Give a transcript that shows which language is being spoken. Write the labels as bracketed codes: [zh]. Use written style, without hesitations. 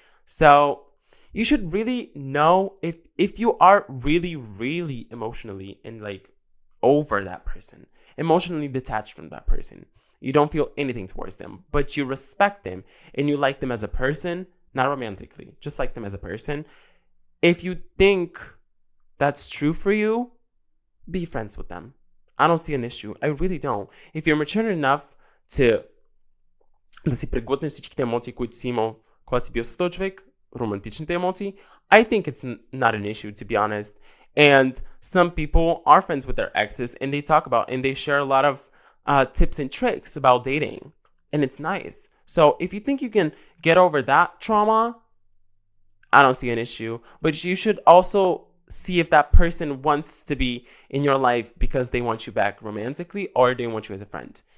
[en] So you should really know if you are really, really emotionally and like over that person, emotionally detached from that person. You don't feel anything towards them, but you respect them and you like them as a person, not romantically, just like them as a person. If you think that's true for you, be friends with them. I don't see an issue. I really don't. If you're mature enough to [bg] да си преглътнеш всичките емоции, които си имал, когато си бил с този човек, романтичните емоции, [en] I think it's not an issue, to be honest. And some people are friends with their exes and they talk about and they share a lot of tips and tricks about dating. And it's nice. So if you think you can get over that trauma, I don't see an issue. But you should also see if that person wants to be in your life because they want you back romantically or they want you as a friend.